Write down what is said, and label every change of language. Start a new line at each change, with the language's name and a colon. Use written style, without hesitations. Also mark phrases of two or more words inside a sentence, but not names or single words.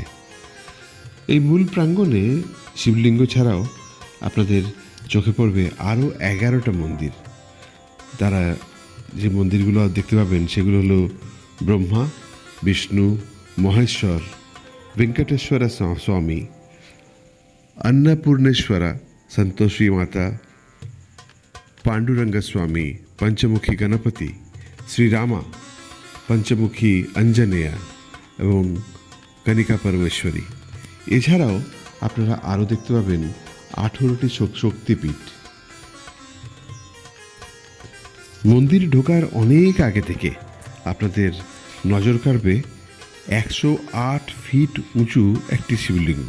Bangla: এই মূল প্রাঙ্গণে শিবলিঙ্গ ছাড়াও আপনাদের চোখে পড়বে আরও 11টা মন্দির। তারা যে মন্দিরগুলো দেখতে পাবেন সেগুলো হলো ব্রহ্মা, বিষ্ণু, মহেশ্বর, ভেঙ্কটেশ্বরা স্বামী, अन्नपूर्णेश्वरा, संतोषी माता, पांडुरंग स्वामी, पंचमुखी गणपति, श्रीरामा, पंचमुखी अंजनेया এবং কনিকা পরমেশ্বরী। এছাড়াও আপনারা আরও দেখতে পাবেন 18টি শক্তিপীঠ। মন্দির ঢোকার অনেক আগে থেকে আপনাদের নজর কাড়বে 108 ফিট উঁচু একটি শিবলিঙ্গ।